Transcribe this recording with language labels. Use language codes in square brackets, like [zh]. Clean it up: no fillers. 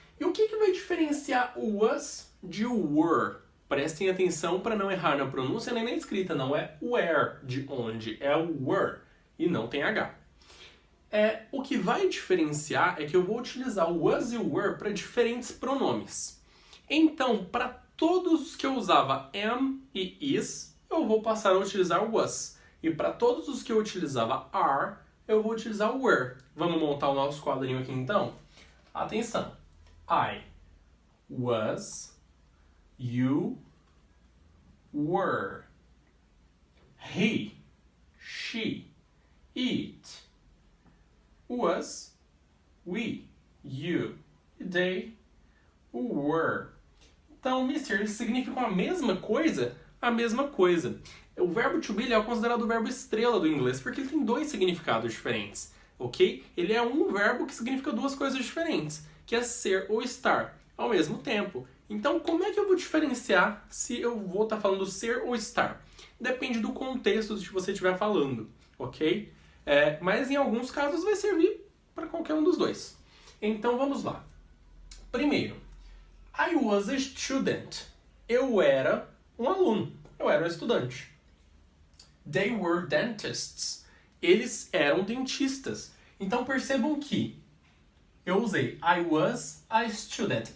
[pt] E o que vai diferenciar o was de were? Prestem atenção para não errar na pronúncia nem na escrita, não é where de onde, é o were e não tem H. O que vai diferenciar é que eu vou utilizar o was e o were para diferentes pronomes. Então, para todos os que eu usava am e is, eu vou passar a utilizar o was. E para todos os que eu utilizava are, eu vou utilizar o were. Vamos montar o nosso quadrinho aqui então? Atenção! [en] I was, you were, he, she, it, was, we, you, they, were. [pt] Então, mister, eles significam a mesma coisa? A mesma coisa. O verbo to be é considerado o verbo estrela do inglês, porque ele tem 2 significados diferentes, ok? Ele é um verbo que significa 2 coisas diferentes, que é ser ou estar, ao mesmo tempo. Então, como é que eu vou diferenciar se eu vou estar falando ser ou estar? Depende do contexto que você estiver falando, ok? Mas em alguns casos vai servir para qualquer um dos dois. Então vamos lá. [en] Primeiro, I was a student. [pt] Eu era um aluno. Eu era um estudante. [en] They were dentists. [pt] Eles eram dentistas. Então percebam que eu usei [en] I was a student.